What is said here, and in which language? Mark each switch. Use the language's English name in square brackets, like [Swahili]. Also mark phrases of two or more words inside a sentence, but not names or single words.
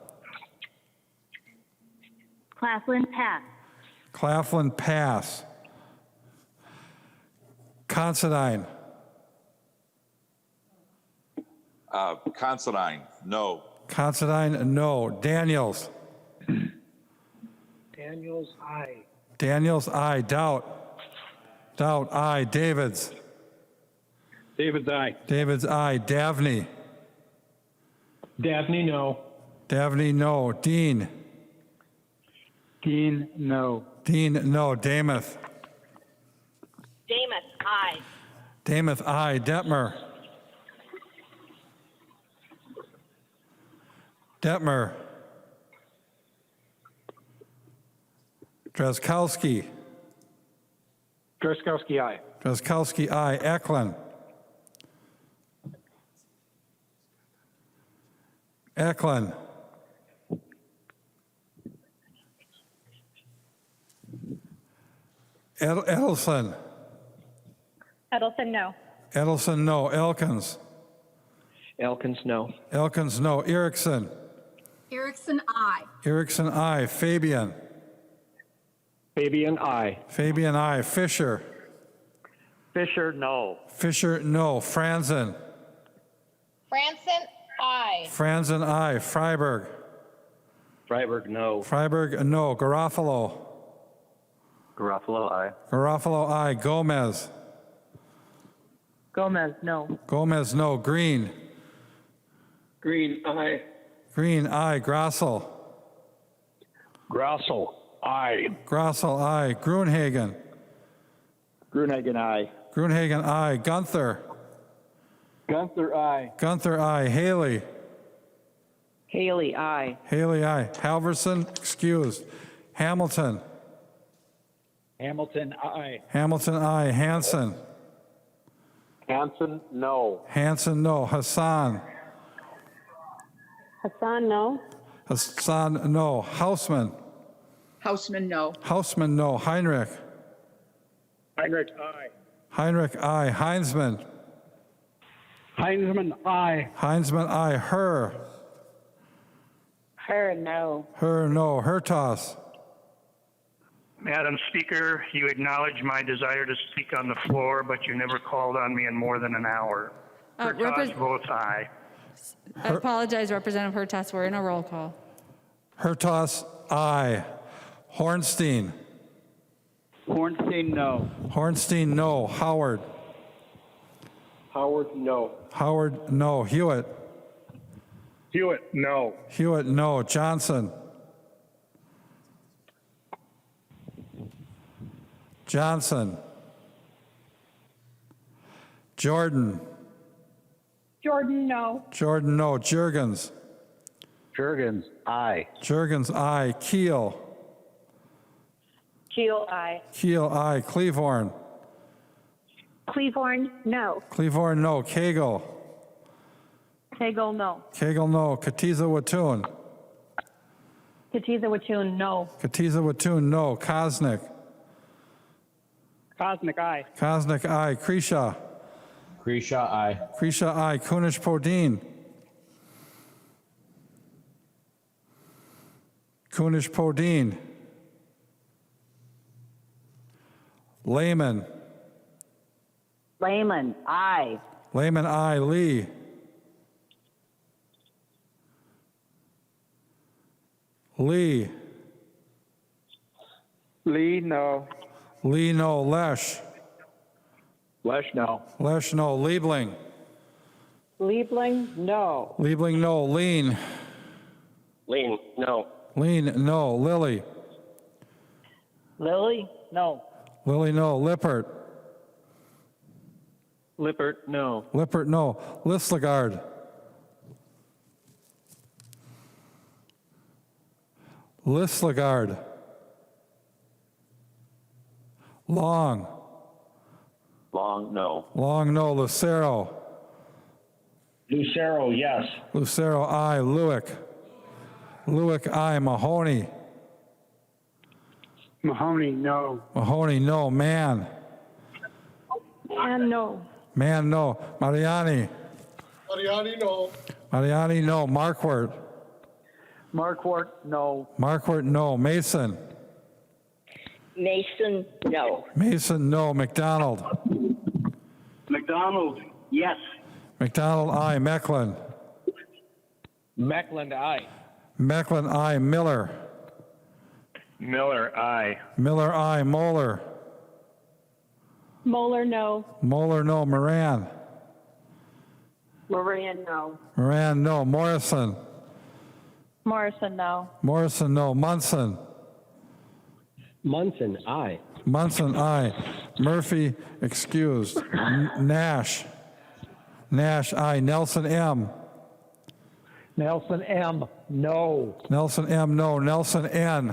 [English] Claflin, pass. Claflin, pass. Considine. Considine, no. Considine, no. Daniels. Daniels, aye. Daniels, aye. Doubt. Doubt, aye. Davids. David's, aye. Davids, aye. Davney. Dabney, no. Davney, no. Dean. Dean, no. Dean, no. Damath. Damath, aye. Damath, aye. Detmer. Detmer. Drazkowski. Drazkowski, aye. Drazkowski, aye. Eklund. Eklund. Edelson. Edelson, no. Edelson, no. Elkins. Elkins, no. Elkins, no. Erickson. Erickson, aye. Erickson, aye. Fabian. Fabian, aye. Fabian, aye. Fisher. Fisher, no. Fisher, no. Franzen. Franson, aye. Franzen, aye. Freiberg. Freiberg, no. Freiberg, no. Garofalo. Garofalo, aye. Garofalo, aye. Gomez. Gomez, no. Gomez, no. Green. Green, aye. Green, aye. Grossel. Grossel, aye. Grossel, aye. Grunhagen. Grunhagen, aye. Grunhagen, aye. Gunther. Gunther, aye. Gunther, aye. Haley. Haley, aye. Haley, aye. Halverson, excused. Hamilton. Hamilton, aye. Hamilton, aye. Hanson. Hanson, no. Hanson, no. Hassan. Hassan, no. Hassan, no. Hausman. Houseman, no. Hausman, no. Heinrich. Heinrich, aye. Heinrich, aye. Heinzman. Heinzman, aye. Heinzman, aye. Her. Her, no. Her, no. Hertas. Madam Speaker, you acknowledge my desire to speak on the floor, but you never called on me in more than an hour. Hertas votes aye. I apologize, Representative Hertas. We're in a roll call. Hertas, aye. Hornstein. Hornstein, no. Hornstein, no. Howard. Howard, no. Howard, no. Hewitt. Hewitt, no. Hewitt, no. Johnson. Johnson. Jordan. Jordan, no. Jordan, no. Jurgens. Jurgens, aye. Jurgens, aye. Keel. Keel, aye. Keel, aye. Cleavorn. Cleavorn, no. Cleavorn, no. Cagle. Cagle, no. Cagle, no. Katiza Watun. Katiza Watun, no. Katiza Watun, no. Kosnick. Cosmic, aye. Kosnick, aye. Kresha. Grisha, aye. Kresha, aye. Kunish Podine. Kunish Podine. Lehman. Lehman, aye. Lehman, aye. Lee. Lee. Lee, no. Lee, no. Lesh. Lesh, no. Lesh, no. Liebling. Liebling, no. Liebling, no. Lean. Lean, no. Lean, no. Lilly. Lily, no. Lilly, no. Lippert. Lippert, no. Lippert, no. Lislegard. Lislegard. Long. Long, no. Long, no. Lucero. Lucero, yes. Lucero, aye. Lewick. Lewick, aye. Mahoney. Mahoney, no. Mahoney, no. Mann. And no. Mann, no. Mariani. Mariani, no. Mariani, no. Markwart. Markwart, no. Markwart, no. Mason. Mason, no. Mason, no. McDonald. McDonald, yes. McDonald, aye. Mecklin. Meckland, aye. Mecklin, aye. Miller. Miller, aye. Miller, aye. Moeller. Moeller, no. Moeller, no. Moran. Moran, no. Moran, no. Morrison. Morrison, no. Morrison, no. Munson. Munson, aye. Munson, aye. Murphy, excused. Nash. Nash, aye. Nelson, M. Nelson M, no. Nelson, M, no. Nelson, N.